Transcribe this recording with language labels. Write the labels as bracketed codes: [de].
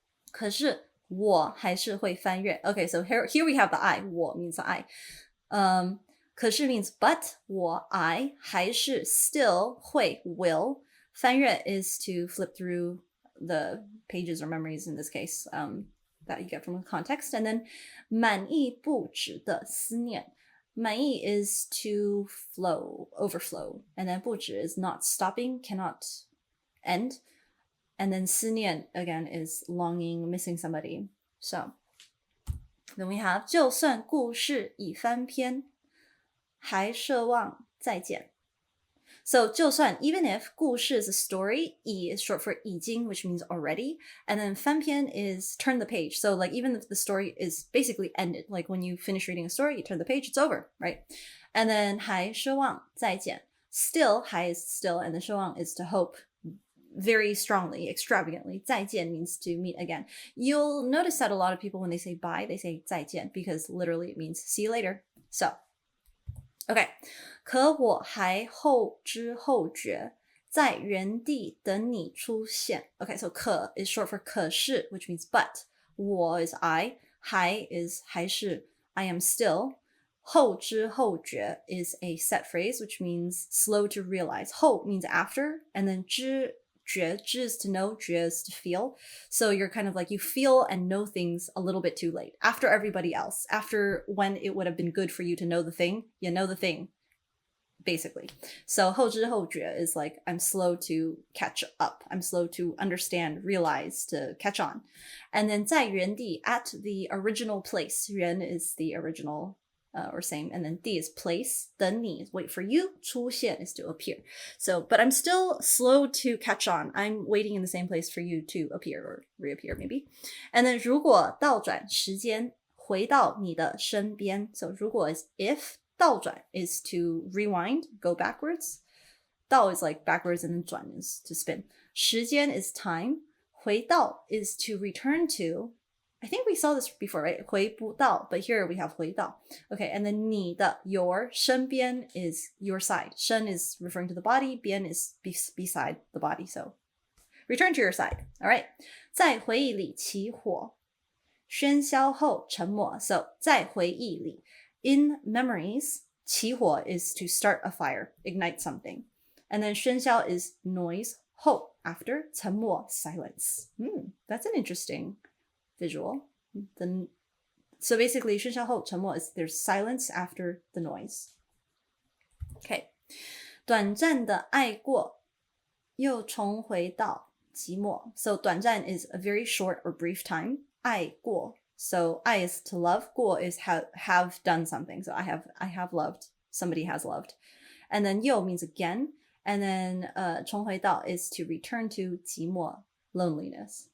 [zh] 可是我还是会翻阅. [en] Okay, so here we have the I. [zh] 我 [en] means the I. [zh] 可是 [en] means but. I [zh] 还是 [en] still [zh] 会 [en] will. [zh] 翻阅 [en] is to flip through the pages or memories in this case that you get from the context. And then [zh] 满意不止的思念. [en] 满意 is to overflow. And then 不止 is not stopping, cannot end. And then 思念 again is longing, missing somebody. So then we have [zh] 就算故事已翻篇，还奢望再见. [en] So 就算 even if 故事 is a story, 已 is short for 已经, which means already, and then 翻篇 is turn the page. So like even if the story is basically ended, like when you finish reading a story, you turn the page, it's over, right? And then [zh] 还奢望再见. [en] Still, 还 is still, and then 奢望 is to hope very strongly, extravagantly. 再见 means to meet again. You'll notice that a lot of people when they say bye, they say 再见 because literally it means see you later. So okay, [zh] 可我还后知后觉，在原地等你出现. [en] Okay, so 可 is short for 可是, which means but. 我 is I. 还 is 还是 I am still. 后知后觉 is a set phrase, which means slow to realize. 后 means after, and then 知 is to know, 觉 is to feel. So you're kind of like you feel and know things a little bit too late. After everybody else. After when it would have been good for you to know the thing, you know the thing, basically. So 后知后觉 is like I'm slow to catch up. I'm slow to understand, realize, to catch on. And then 在原地 at the original place. 原 is the original or same, and then 地 is place, 等你 is wait for you, 出现 is to appear. So, but I'm still slow to catch on. I'm waiting in the same place for you to appear or reappear maybe. And then [zh] 如果倒转时间回到你的身边. [en] So 如果 is if, 倒转 is to rewind, go backwards. 倒 is like backwards, and then 转 is to spin. 时间 is time. 回到 is to return to. I think we saw this before, right? 回不到, but here we have 回到. Okay, and then 你的 your 身边 is your side. 身 is referring to the body, 边 is beside the body. So return to your side. All right. [zh] 在回忆里起火，喧嚣后沉默. [en] So 在回忆里, in memories, 起火 is to start a fire, ignite something. And then 喧嚣 is noise, 后 after, 沉默 silence. That's an interesting visual. So basically [zh] 喧嚣后沉默 [en] is there's silence after the noise. Okay. [zh] 短暂的爱过，又重回到寂寞. [en] So 短暂 is a very short or brief time. 爱过.So 爱 is to love. 过 is have done something. So I have loved. Somebody has loved. And then 又 means again. And then 重回到 is to return to 寂寞. loneliness.